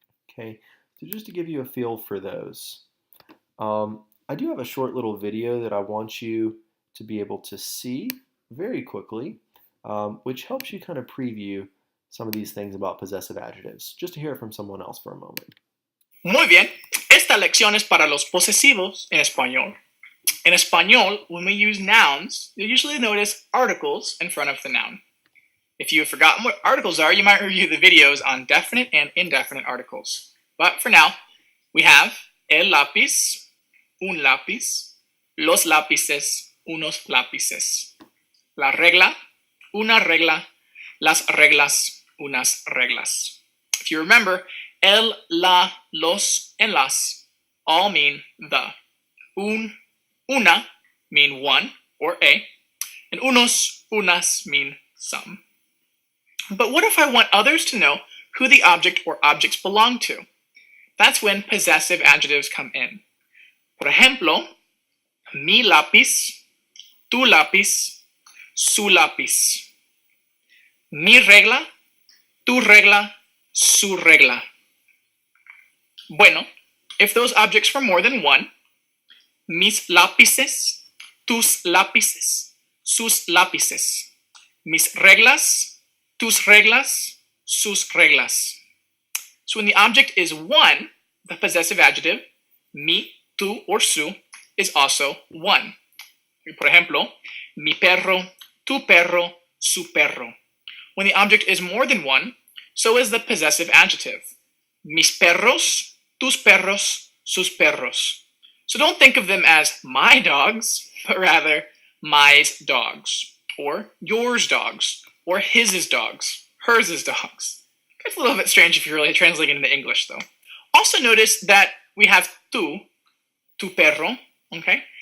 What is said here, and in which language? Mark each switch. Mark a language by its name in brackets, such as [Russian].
[English] Okay, so just to give you a feel for those. I do have a short little video that I want you to be able to see very quickly, which helps you kind of preview some of these things about possessive adjectives, just to hear it from someone else for a moment. [Spanish] Muy bien. Esta lección es para los posesivos en español. [English] In español, when we use nouns, you'll usually notice articles in front of the noun. If you've forgotten what articles are, you might review the videos on definite and indefinite articles. But for now, we have [Spanish] el lápiz, un lápiz, los lápices, unos lápices. La regla, una regla, las reglas, unas reglas. [English] If you remember, el, la, los, and las all mean the. Una mean one or a, and unos, unas mean some. But what if I want others to know who the object or objects belong to? That's when possessive adjectives come in. [Spanish] Por ejemplo, mi lápiz, tu lápiz, su lápiz. Mi regla, tu regla, su regla. Bueno, [English] if those objects were more than one, [Spanish] mis lápices, tus lápices, sus lápices. Mis reglas, tus reglas, sus reglas. [English] So when the object is one, the possessive adjective, mi, tu, or su, is also one. [Spanish] Por ejemplo, mi perro, tu perro, su perro. [English] When the object is more than one, so is the possessive adjective. [Spanish] Mis perros, tus perros, sus perros. [English] So don't think of them as my dogs, but rather my's dogs, or yours dogs, or his's dogs, hers dogs. It's a little bit strange if you're really translating into English, though. Also notice that we have tu perro, okay?